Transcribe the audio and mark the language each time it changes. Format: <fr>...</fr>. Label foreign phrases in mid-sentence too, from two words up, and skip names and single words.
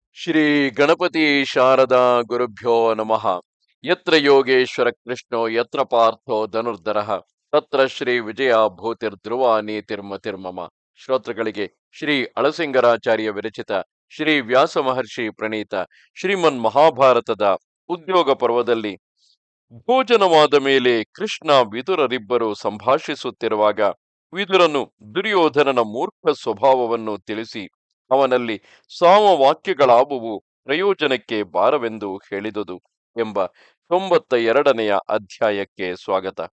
<sa>ಶ್ರೀ ಗಣಪತಿ ಶಾರದಾ ಗುರುಭ್ಯೋ ನಮಃ. ಯತ್ರ ಯೋಗೇಶ್ವರ ಕೃಷ್ಣೋ ಯತ್ರ ಪಾರ್ಥೋ ಧನುರ್ಧರಃ ತತ್ರ ಶ್ರೀ ವಿಜಯ ಭೂತಿರ್ಧ್ರುವ ನೀತಿರ್ಮತಿರ್ಮಮ.</sa> <kn>ಶ್ರೋತೃಗಳಿಗೆ ಶ್ರೀ ಅಳಸಿಂಗರಾಚಾರ್ಯ ವಿರಚಿತ ಶ್ರೀ ವ್ಯಾಸ ಮಹರ್ಷಿ ಪ್ರಣೀತ ಶ್ರೀಮನ್ ಮಹಾಭಾರತದ ಉದ್ಯೋಗ ಪರ್ವದಲ್ಲಿ ಭೋಜನವಾದ ಮೇಲೆ ಕೃಷ್ಣ ವಿದುರರಿಬ್ಬರು ಸಂಭಾಷಿಸುತ್ತಿರುವಾಗ ವಿದುರನು ದುರ್ಯೋಧನನ ಮೂರ್ಖ ಸ್ವಭಾವವನ್ನು ತಿಳಿಸಿ ಅವನಲ್ಲಿ ಸಾಮವಾಕ್ಯಗಳಾವುವು ಪ್ರಯೋಜನಕ್ಕೆ ಬಾರವೆಂದು ಹೇಳಿದುದು ಎಂಬ 92ನೆಯ ಅಧ್ಯಾಯಕ್ಕೆ ಸ್ವಾಗತ.</kn>